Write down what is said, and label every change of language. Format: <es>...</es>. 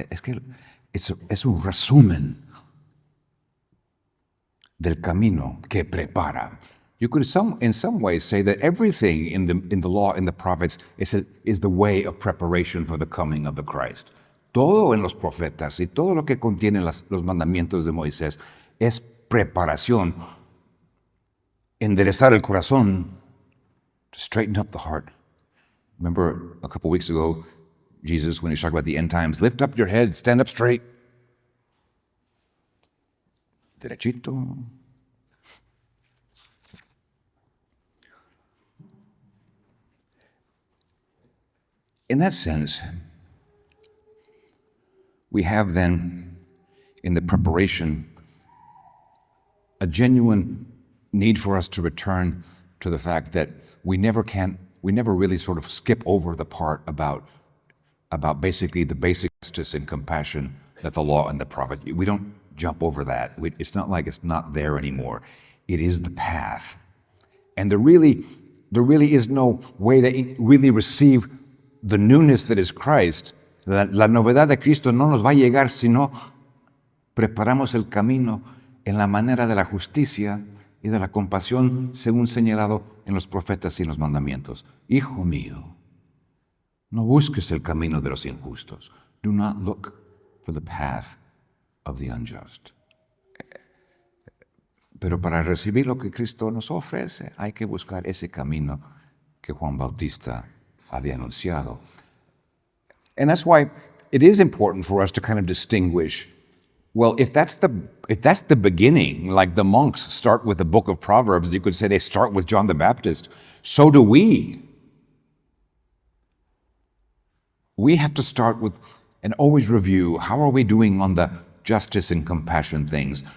<es>Es que es un resumen del camino que prepara.</es> <en>You could in some ways say that everything in the law, in the prophets, is the way of preparation for the coming of the Christ.</en> <es>Todo en los profetas y todo lo que contienen los mandamientos de Moisés es preparación, enderezar el corazón,</es> <en>to straighten up the heart. Remember a couple weeks ago, Jesus, when he was talking about the end times, lift up your head, stand up straight.</en> <es>Derechito.</es> <en>In that sense, we have then, in the preparation, a genuine need for us to return to the fact that we never really sort of skip over the part about basically the basic justice and compassion that the law and the prophet. We don't jump over that. It's not like it's not there anymore. It is the path. And there really is no way to really receive the newness that is Christ.</en> <es>La novedad de Cristo no nos va a llegar si no preparamos el camino en la manera de la justicia y de la compasión según señalado en los profetas y en los mandamientos. Hijo mío, no busques el camino de los injustos.</es> <en>Do not look for the path of the unjust.</en> <es>Pero para recibir lo que Cristo nos ofrece, hay que buscar ese camino que Juan Bautista había anunciado.</es> <en>And that's why it is important for us to kind of distinguish, well, if that's the beginning, like the monks start with the book of Proverbs, you could say they start with John the Baptist, so do we. We have to start with and always review, how are we doing on the justice and compassion things?</en>